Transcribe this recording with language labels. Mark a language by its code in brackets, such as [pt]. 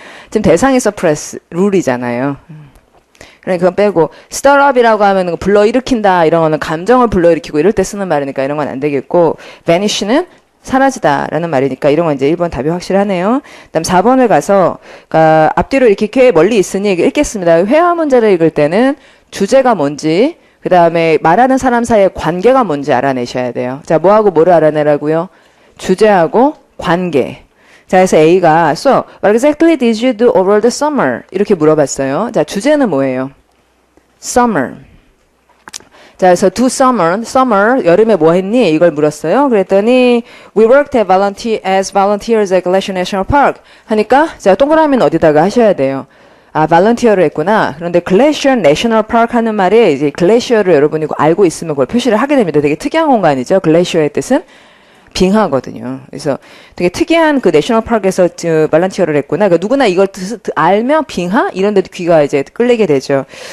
[ko] 지금 대상이 suppress 룰이잖아요. 그러니까 그건 빼고 stir up이라고 하면 불러일으킨다 이런 거는 감정을 불러일으키고 이럴 때 쓰는 말이니까 이런 건 안 되겠고 vanish는 사라지다라는 말이니까 이런 건 이제 1번 답이 확실하네요. 그다음 4번을 가서 앞뒤로 이렇게 꽤 멀리 있으니 읽겠습니다. 회화 문제를 읽을 때는 주제가 뭔지 그다음에 말하는 사람 사이의 관계가 뭔지 알아내셔야 돼요. 자, 뭐하고 뭐를 알아내라고요? 주제하고 관계. 자, 그래서 A가 [en] So, what exactly did you do over the summer? [ko] 이렇게 물어봤어요. 자, 주제는 뭐예요? Summer. 자, 그래서 do summer, 여름에 뭐 했니? 이걸 물었어요. 그랬더니 [en] we worked as volunteers at Glacier National Park [ko] 하니까 자, 동그라미는 어디다가 하셔야 돼요. 아, volunteer를 했구나. 그런데 Glacier National Park 하는 말에 이제 글래시어를 여러분이 알고 있으면 그걸 표시를 하게 됩니다. 되게 특이한 공간이죠. 글래시어의 뜻은 빙하거든요. 그래서 되게 특이한 그 내셔널 파크에서 발란티어를 했구나. 그러니까 누구나 이걸 알면 빙하 이런 데도 귀가 이제 끌리게 되죠.